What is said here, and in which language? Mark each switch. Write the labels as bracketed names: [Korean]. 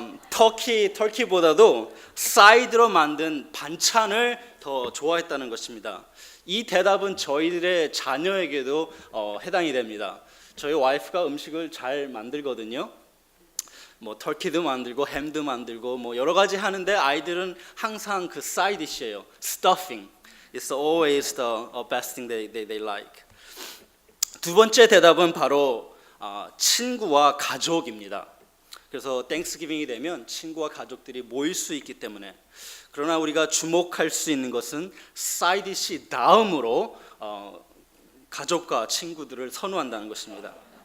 [Korean] 터키보다도 사이드로 만든 반찬을 더 좋아했다는 것입니다. 이 대답은 저희들의 자녀에게도 해당이 됩니다. 저희 와이프가 음식을 잘 만들거든요. 뭐 터키도 만들고 햄도 만들고 뭐 여러 가지 하는데 아이들은 항상 그 사이드 디시예요. [English] Stuffing. It's always the best thing they like. [Korean] 두 번째 대답은 바로 친구와 가족입니다. 그래서 땡스기빙이 되면 친구와 가족들이 모일 수 있기 때문에, 그러나 우리가 주목할 수 있는 것은 사이드 디시 다음으로 가족과 친구들을 선호한다는 것입니다.